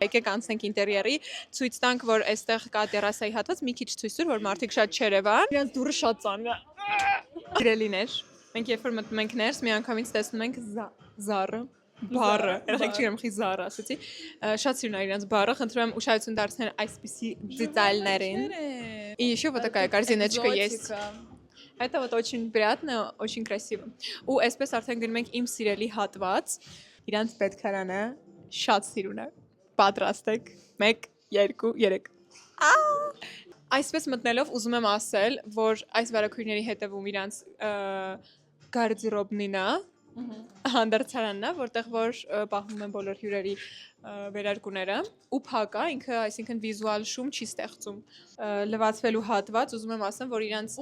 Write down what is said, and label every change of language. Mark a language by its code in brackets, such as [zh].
[hy] Եկեք անցնենք ինտերիերի, ցույց տանք, որ այստեղ կա տերասայի հատված, մի քիչ ցույց տուր, որ մարդիկ շատ չերևան։ Իրանց դուրը շատ ծանր է։ Գրելիներ։ Մենք երբ որ մտնում ենք ներս, մի անգամից տեսնում ենք զառը, բառը։ Երեք չգիտեմ խի զառը ասացի։ Շատ սիրուն է իրանց բառը, խնդրում եմ ուշադրություն դարձնել այսպիսի դետալներին։ [ru] И еще вот такая корзиночка есть. Это вот очень приятно, очень красиво. [hy] Ու այսպես արդեն գնում ենք իմ սիրելի հատված։ Իրանց պետքարանը շատ սիրուն է։ Պատրաստեք 1 2 3 Այսպես մտնելով ուզում եմ ասել, որ այս վարակույրների հետևում իրանց գարդերոբնին է, հանդարցարանն է, որտեղ որ պահվում են բոլոր հյուրերի վերարկուները, ու փակ է, ինքը, այսինքն վիզուալ շում չի ստեղծում։ Լվացվելու հատված, ուզում եմ ասեմ, որ իրանց